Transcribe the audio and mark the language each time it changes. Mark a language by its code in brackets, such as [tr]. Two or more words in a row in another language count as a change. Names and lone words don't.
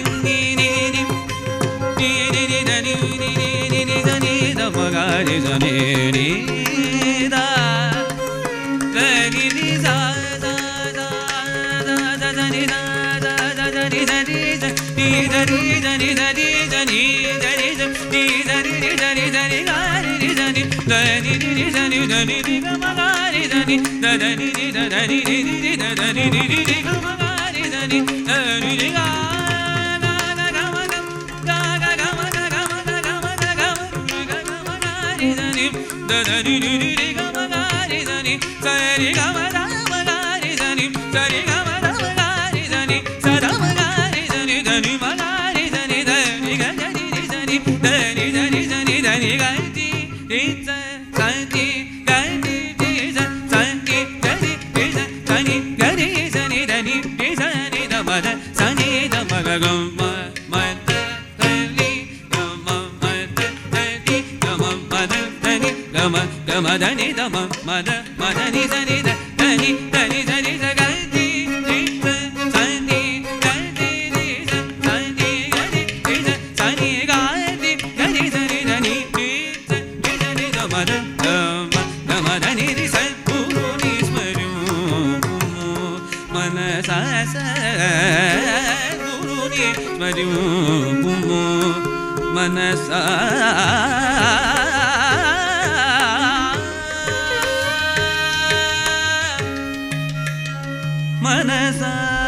[kn] ನಿ ನಿ ನಿ ನಿ ನಿ ನಿ ದ ನಿ ನಿ ನಿ ನಿ ದ ನಿ ದ ಮ ಗ ರಿ ಸನಿ ನಿ ದ ಗ ನಿ ನಿ ಸ ಸ ಸ ಸ ಸ ನಿ ದ ದ ದ ದ ನಿ ದ ನಿ ದ ನಿ ದ ನಿ ದ ನಿ ದ ನಿ ದ ನಿ ದ ನಿ ದ ನಿ ದ ನಿ ನಿ ದ ನಿ ದ ನಿ ಗ ನಿ ದ ನಿ ದ ನಿ ನಿ ನಿ ದ ನಿ ದ ನಿ ನಿ ಗ ಮ ಗ ನಿ ದ ನಿ ದ ದ ನಿ ನಿ ದ ದ ನಿ ನಿ ನಿ ನಿ ದ ದ ನಿ ನಿ ನಿ ನಿ ಗ ಮ ಗ ನಿ ದ ನಿ ದ ನಿ ನಿ ಗ da da ni ni ni ni ga ma ga ni da ni sa ni ga ma da ma ga ni da ni sa ni ga ma da ma ga ni da ni sa da ma ga ni da ni da ni ma ga ni da ni da ni ga da ni da ni da ni da ni da ni da ni ga ni ni sa sa ni ga ni ni sa sa ni ga ni ni sa sa ni ga ni sa ni da ni ni sa ni da ma da sa ni da ma ga ga ma ma da da ni ga ma ma da da ni ga ma ma da da ni ga ma ga ma da ni da ma ma da ni sa ni da da ni da ni sa ni sa ga ni ni sa sa ni ga ni ni sa sa ni ga ni ni sa sa ni ga ni ga ni sa ni da ni ni sa ni da ma da ma da ni ni sa ಗುರು ನಿ ಸ್ಮರು ಮನಸ sa ಗುರು ನಿ ಸ್ಮರು ಮನಸ ಮನಸ